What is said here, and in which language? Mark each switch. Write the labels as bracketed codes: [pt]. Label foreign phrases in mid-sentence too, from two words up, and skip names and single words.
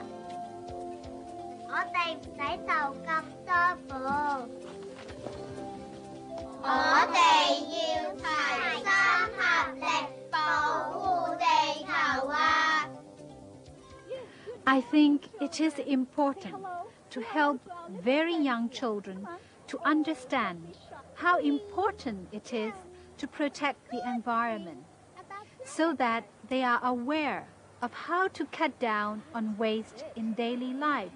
[yue] 我哋唔使做咁多步。我哋要齊心合力保護地球啊！ [en] I think it is important to help very young children to understand how important it is to protect the environment, so that they are aware of how to cut down on waste in daily life.